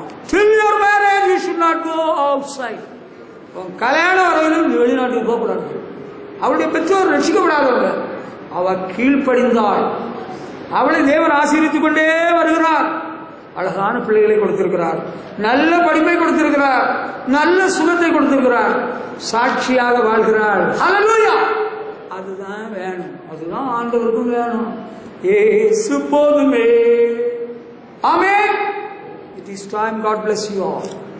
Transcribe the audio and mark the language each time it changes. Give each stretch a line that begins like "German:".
English: Till your marriage you should not go outside.
Tamil: கல்யாணம் வரையிலும் வெளிநாட்டுக்கு போகக்கூடாது. அவளுடைய பெற்றோர் ரட்சிக்கப்படாதவங்க. அவ கீழ்ப்படிந்தாள். அவளை தேவன் ஆசீர்வதித்துக் கொண்டே வருகிறார். அழகான பிள்ளைகளை கொடுத்திருக்கிறார், நல்ல படிப்பை கொடுத்திருக்கிறார், நல்ல சுகத்தை கொடுத்திருக்கிறார், சாட்சியாக வாழ்கிறாள். ஹல்லேலூயா. அதுதான் வேணும், அதுதான் ஆண்டவருக்கும் வேணும். இயேசு போதுமே. ஆமென்.
English: It is time. God bless you all.